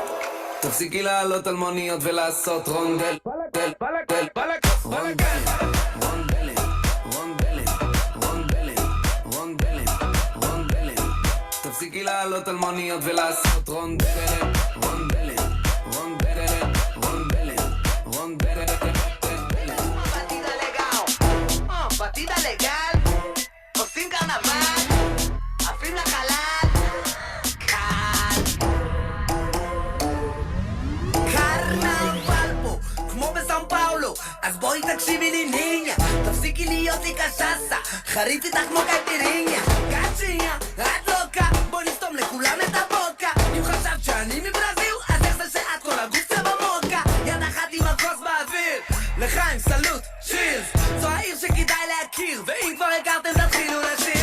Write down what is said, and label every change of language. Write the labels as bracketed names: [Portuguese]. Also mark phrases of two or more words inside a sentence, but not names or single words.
[Hebrew] תפסיקי לעלות על מוניות ולעשות רונדל, רונדל, רונדלים, רונדלים, רונדלים, רונדלים, רונדלים. תפסיקי לעלות על מוניות ולעשות רונדלים, רונדלים, רונדלים, רונדלים, רונדלים. [Portuguese] Batida legal, batida legal, [Hebrew] עושים קרנבל, עפים לחלל, קל. קרנבל פה, כמו בסאו פאולו, אז בואי תקשיבי לי ניניה, תפסיקי להיות לי קשסה, חריף איתך כמו קייפיריניה, קצ'יניה, את לוקה, בואי נסתום לכולם את הבוקה, אם חשבת שאני מברזיל, אז איך זה שאת כל הגוף זה במוקה, יד אחת עם הכוס באוויר, לחיים סלוט, שירס, זו העיר שכדאי להכיר, ואם כבר הכרתם תתחילו לשיר.